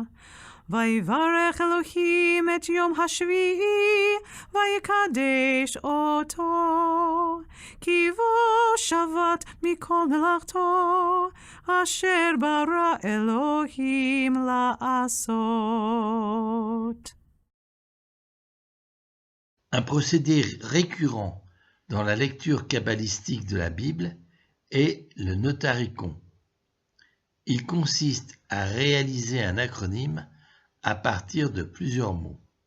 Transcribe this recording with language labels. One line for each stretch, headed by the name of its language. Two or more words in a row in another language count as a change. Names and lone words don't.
Hebrew: ויברך אלוהים את יום השביעי, ויקדש אותו, כי בו שבת מכל מלאכתו, אשר ברא אלוהים לעשות.
French: Un procédé récurrent dans la lecture kabbalistique de la Bible est le notaricon. Il consiste à réaliser un acronyme à partir de plusieurs mots.